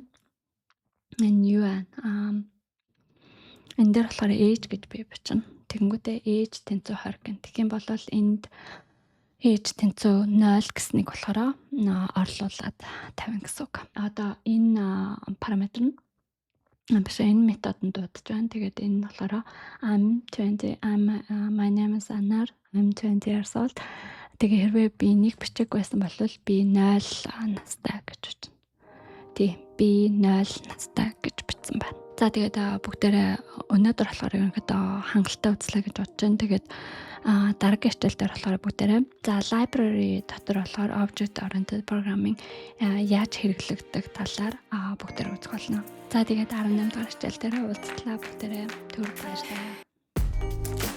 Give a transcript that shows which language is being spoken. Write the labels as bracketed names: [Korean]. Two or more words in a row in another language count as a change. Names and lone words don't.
[Mongolian] Энэ юу байна? Энэ дээр болохоор age гэж би бичнэ. Тэгэнгүүтээ age тэнцүү 20 гэн. Тэгэх юм бол энд age тэнцүү 0 гэснийг болохоор орлуулад тавина гэсэн үг. Одоо энэ параметр нь биш энэ методод дуудаж байна. Тэгээд энэ нь болохоор [English] my name is Anar. I'm 20 years old. [Mongolian] Тэгээ хэрвээ би нэг бичих байсан бол би 0 настай гэж бичнэ. Тий, би 0 настай гэж бичсэн байна. За тэгээд бүгдээрээ өнөөдөр болохоор ерөнхийдөө хангалттай үзлээ гэж бодож байна. Тэгээд дараагийн хичээл дээр болохоор бүгдээрээ за library дотор болохоор [English] object oriented programming [Mongolian] яаж хэрэглэгдэх талаар бүгдээрээ үзэх болно. За тэгээд 18 дахь хичээл дээр уулзлаа. Бүгдээрээ түр баярлалаа.